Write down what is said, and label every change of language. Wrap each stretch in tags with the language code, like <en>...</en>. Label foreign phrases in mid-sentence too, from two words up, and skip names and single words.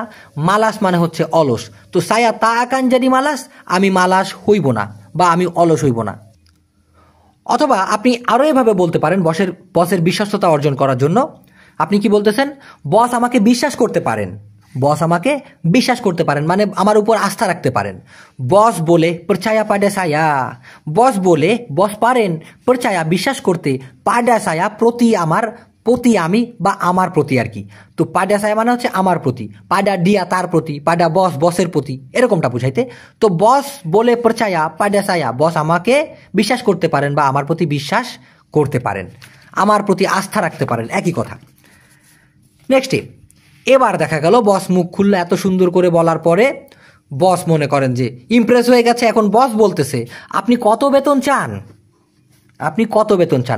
<bn>মালাস মানে হচ্ছে অলস, তো</bn> <ms>saya tak akan jadi malas,</ms> <bn>আমি মালাস হইব না বা আমি অলস হইব না। অথবা আপনি আরও এভাবে বলতে পারেন বসের বিশ্বস্ততা অর্জন করার জন্য। আপনি কি বলতেছেন, বস আমাকে বিশ্বাস করতে পারেন, বস আমাকে বিশ্বাস করতে পারেন মানে আমার উপর আস্থা রাখতে পারেন। বস বলে</bn> <ms>percaya pada saya,</ms> <bn>বস বলে বস পারেন percaya বিশ্বাস করতে,</bn> <ms>pada saya</ms> <bn>প্রতি আমার, প্রতি আমি বা আমার প্রতি আর কি। তো</bn> <ms>pada saya</ms> <bn>মানে হচ্ছে আমার প্রতি,</bn> <ms>pada dia</ms> <bn>তার প্রতি, pada বস বসের প্রতি, এরকমটা বুঝাইতে।</bn> <ms>তো</ms> <bn>বস বলে</bn> <ms>percaya pada saya,</ms> <bn>বস আমাকে বিশ্বাস করতে পারেন বা আমার প্রতি বিশ্বাস করতে পারেন, আমার প্রতি আস্থা রাখতে পারেন, একই কথা। নেক্সটে এবার দেখা গেল বস মুখ খুললো এত সুন্দর করে বলার পরে, বস মনে করেন যে ইমপ্রেস হয়ে গেছে। এখন বস বলতেছে আপনি কত বেতন চান, আপনি কত বেতন চান।</bn>